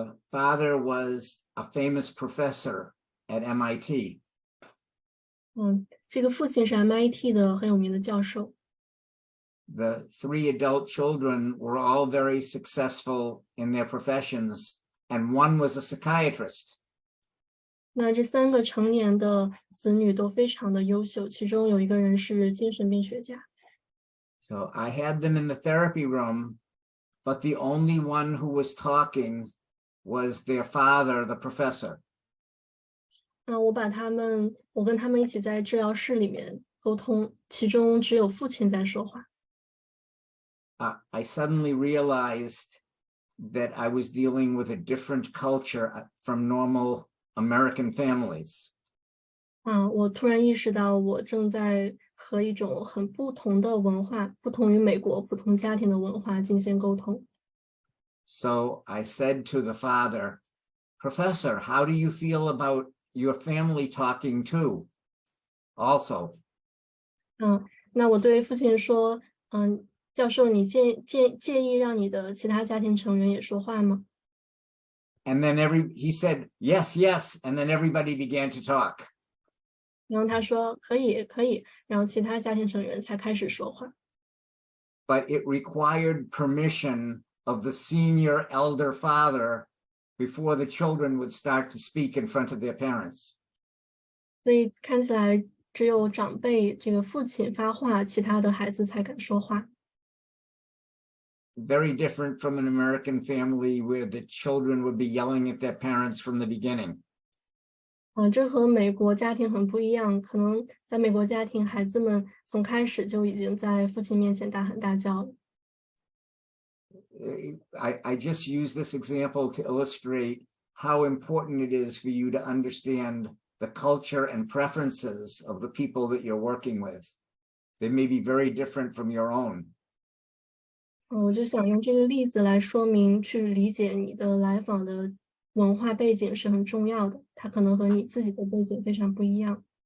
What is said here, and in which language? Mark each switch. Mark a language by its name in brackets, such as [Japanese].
[English] Father was a famous professor at MIT. [Chinese] 这个父亲是 MIT 的很有名的教授。 [English] The 3 adult children were all very successful in their professions, and one was a psychiatrist. [Chinese] 那这3个成年的子女都非常的优秀，其中有一个人是精神病学家。 [English] So I had them in the therapy room, but the only one who was talking was their father, the professor. [Chinese] 我跟他们一起在治疗室里面沟通，其中只有父亲在说话。 [English] I suddenly realized that I was dealing with a different culture from normal American families. [Chinese] 我突然意识到我正在和一种很不同的文化，不同于美国普通家庭的文化进行沟通。 [English] So I said to the father, Professor, how do you feel about your family talking too? Also. [Chinese] 那我对父亲说，教授，你介意让你的其他家庭成员也说话吗？ [English] And then he said, yes, yes. And then everybody began to talk. [Chinese] 然后他说可以，然后其他家庭成员才开始说话。 [English] But it required permission of the senior elder father before the children would start to speak in front of their parents. [Chinese] 所以看起来只有长辈这个父亲发话，其他的孩子才敢说话。 [English] Very different from an American family where the children would be yelling at their parents from the beginning. [Chinese] 这和美国家庭很不一样，可能在美国家庭，孩子们从开始就已经在父亲面前大喊大叫了。 [English] I just use this example to illustrate how important it is for you to understand the culture and preferences of the people that you're working with. They may be very different from your own. [Chinese] 我就想用这个例子来说明，去理解你的来访的文化背景是很重要的，它可能和你自己的背景非常不一样。